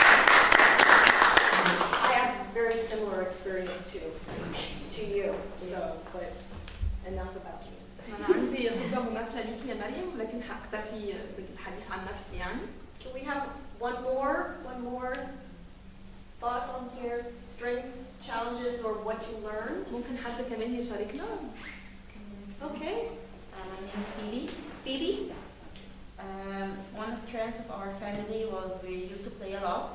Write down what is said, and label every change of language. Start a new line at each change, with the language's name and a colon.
English: I have very similar experience to you. So, but enough about you.
Arabic: أنا عندي خبرة مماثلة ليكي يا مريم، ولكن هكتفي بالحديث عن نفسي يعني.
English: Can we have one more thought on here? Strengths, challenges, or what you learned?
Arabic: ممكن حد كمان يشاركنا؟
English: Okay. My name is Phoebe. Phoebe? One strength of our family was we used to play a lot.